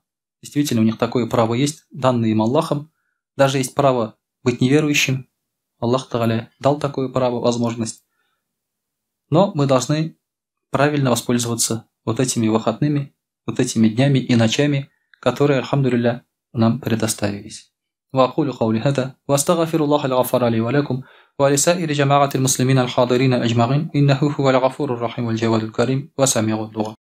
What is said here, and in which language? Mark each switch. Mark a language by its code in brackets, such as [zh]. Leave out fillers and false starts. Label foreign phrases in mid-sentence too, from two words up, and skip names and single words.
[ru] Действительно, у них такое право есть, данное им Аллахом. Даже есть право быть неверующим, Аллах Тааля дал такое право, возможность. Но мы должны правильно воспользоваться вот этими выходными, вот этими днями и ночами, которые, альхамдулилля, нам предоставились. [ar] وأقول قولي هذا وأستغفر الله الغفار لي ولكم ولسائر جماعة المسلمين الحاضرين أجمعين إنه هو الغفور الرحيم والجواد الكريم وسميع الدعاء.